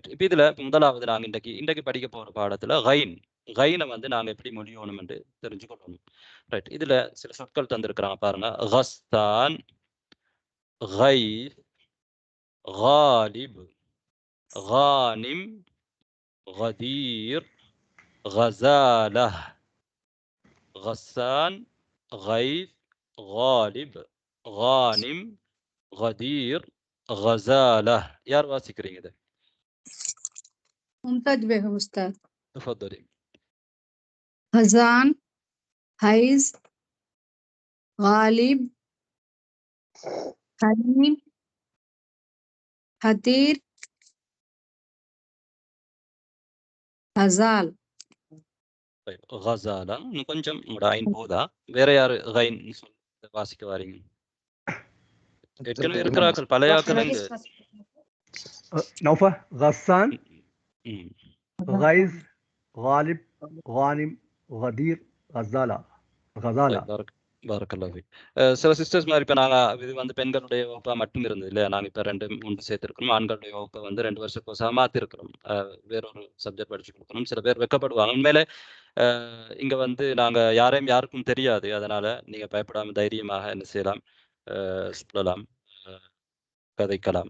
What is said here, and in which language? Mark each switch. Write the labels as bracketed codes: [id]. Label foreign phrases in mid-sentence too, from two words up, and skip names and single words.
[ta] இப்போ இதில் முதலாவது நாங்கள் இன்றைக்கு படிக்க போகிற பாடத்தில் கைனை வந்து நாங்கள் எப்படி மொழியணும் என்று தெரிஞ்சுக்கொள்ளணும். ரைட். இதில் சில சொற்கள் தந்திருக்கிறாங்க பாருங்க. கஸ்தான், கைஃப், காலிப், கானிம், கதீர், கசாலா. [ar] غسان غيث غالب غانم غدير غزالة. யார் வாசிக்கிறீங்க இதை? ممتاز به أستاذ. تفضلي. خزان حيز غالب حليم ஹதீர் ஹசால். طيب غزالة [ta] இன்னும் கொஞ்சம் உங்களோட ஐன் போதா? வேற யாரு கைன் வாசிக்க வாரீங்க? ஏற்கனவே இருக்கிறார்கள் பழைய ஆக்கள் எங்க? [ar] نوفا غسان غيث غالب غانم غدير غزالة غزالة. بارك الله فيك. [ta] சில சிஸ்டர்ஸ் மாதிரி இப்போ நாங்கள் இது வந்து பெண்களுடைய வகுப்பாக மட்டும் இருந்தது இல்லையா? நாங்கள் இப்போ 2-3 சேர்த்துருக்கணும். ஆண்களுடைய வகுப்பை வந்து 2 வருஷ கோர்ஸாக மாற்றிருக்கிறோம். வேறொரு சப்ஜெக்ட் படிச்சு கொடுக்கணும். சில பேர் வெக்கப்படுவாங்க. உண்மையிலே இங்கே வந்து நாங்கள் யாருக்கும் தெரியாது. அதனால் நீங்கள் பயப்படாமல் தைரியமாக என்ன செய்யலாம், சொல்லலாம், கதைக்கலாம்.